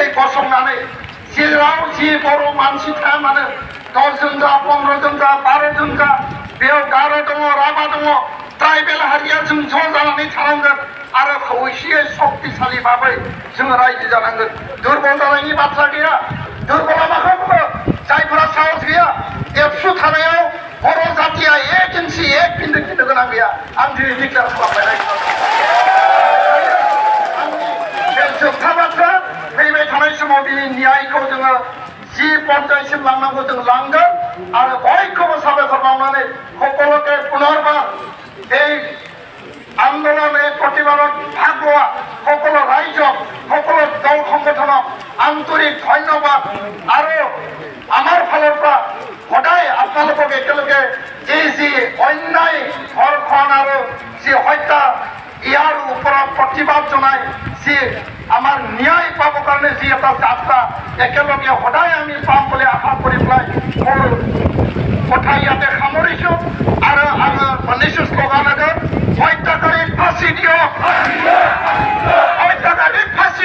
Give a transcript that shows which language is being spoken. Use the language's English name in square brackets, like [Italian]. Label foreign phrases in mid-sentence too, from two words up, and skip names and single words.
[Bodo] गसंनानै जेराव जि बर' मानसि थाया मानो 10 जन जा 15 जन जा 12 जन जा बेयाव गार' दङ राभा दङ ट्राइबेल हारिया जों ज' जानानै थानांगोन आरो खौसेयै शक्तिशाली भाबै जों रायजो जानांगोन दुर्बल जानायनि बाथ्रा गैया दुर्बला माखौ बुङो जायफोरा साहस गैया एबसु थानायाव बर' जातिया एक इन्सि एक बिन्दो खिन्नो गोनां गैया आं दिनै डिक्लेयार खालामबाय बे जोबथा बाथ्रा फैबाय थानाय समाव दिनै न्यायखौ जोङो जि पର୍ଯ୍যায়सिम लांनांगौ जों लांगोन आरो बयखौबो साबायखर बावनानै সকলোকে [Assamese] পুনৰবাৰ এই আন্দোলন এই প্ৰতিবাদত ভাগ লোৱা সকলো ৰাইজক সকলো দল সংগঠনক আন্তৰিক ধন্যবাদ আৰু আমাৰ ফালৰ পৰা সদায় আপোনালোকক একেলগে এই যি অন্যায় ধৰ্ষণ আৰু যি হত্যা ইয়াৰ ওপৰত প্ৰতিবাদ জনাই যি আমাৰ ন্যায় পাবৰ কাৰণে যি এটা যাত্ৰা একেলগে সদায় আমি পাম বুলি আশা কৰি পেলাই মোৰ কথা ইয়াতে সামৰিছোঁ আৰু নিশ্চয় শ্লোগান আগত হত্যাকাৰীক ফাঁচি দিয়ক হত্যাকাৰীক